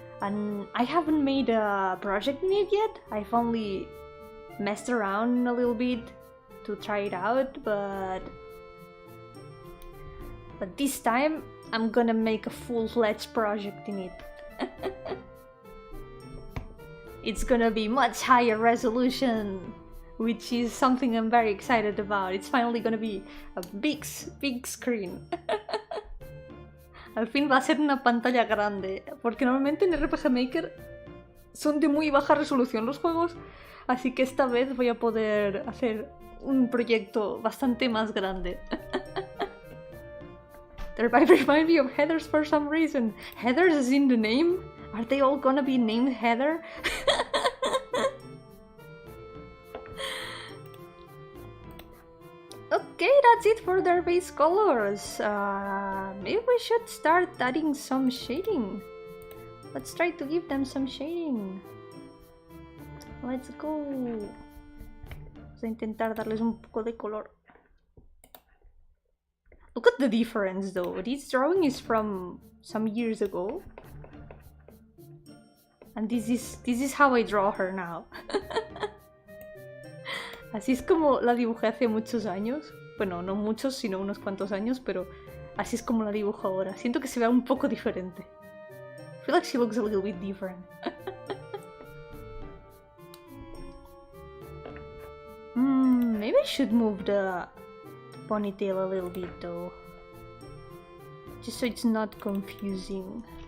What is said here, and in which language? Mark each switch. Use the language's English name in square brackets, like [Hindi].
[English] And I haven't made a project in it yet. I've only messed around a little bit to try it out, but this time I'm gonna make a full-fledged project in it. It's gonna be much higher resolution, which is something I'm very excited about. It's finally gonna be a big screen. [Spanish] Al fin va a ser una pantalla grande, porque normalmente en RPG Maker son de muy baja resolución los juegos, así que esta vez voy a poder hacer un proyecto bastante más grande. [English] They remind me of Heathers for some reason. Heathers is in the name? Are they all gonna be named Heather? Okay, that's it for their base colors. Maybe we should start adding some shading. Let's try to give them some shading. Let's go. [Spanish] Vamos a intentar darles un poco de color. [English] Look at the difference though. This drawing is from some years ago. And this is how I draw her now. [Spanish] Así es como la dibujé hace muchos años. Bueno, no muchos, sino unos cuantos años, pero así es como la dibujo ahora. Siento que se vea un poco diferente. [English] I feel like she looks a little bit different. Maybe I should move the ponytail a little bit though. Just so it's not confusing.